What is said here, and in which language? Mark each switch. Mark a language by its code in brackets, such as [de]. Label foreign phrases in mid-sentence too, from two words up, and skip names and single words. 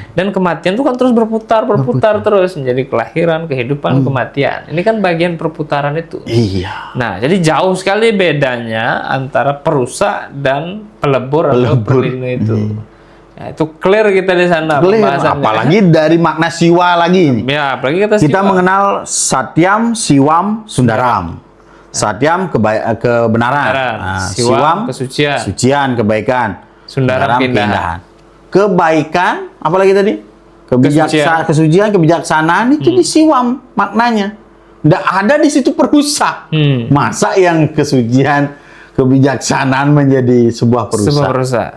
[id] Dan kematian itu kan terus berputar terus menjadi kelahiran, kehidupan, kematian. Ini kan bagian perputaran itu. Iya. Nah, jadi jauh sekali bedanya antara perusak dan pelebur atau perlindungan itu. Ya, itu clear kita di sana pembahasannya. Apalagi dari makna siwa lagi. Ya, apalagi kita mengenal [sa] Satyam, Siwam, Sundaram. [id] Satyam kebenaran. Siwam kesucian. Sucian, kebaikan. Sundaram keindahan. Kebaikan, apalagi tadi? Kesucian, kebijaksanaan itu di Siwam maknanya. Nggak ada di situ perusak. Masa yang kesucian, kebijaksanaan menjadi sebuah perusak.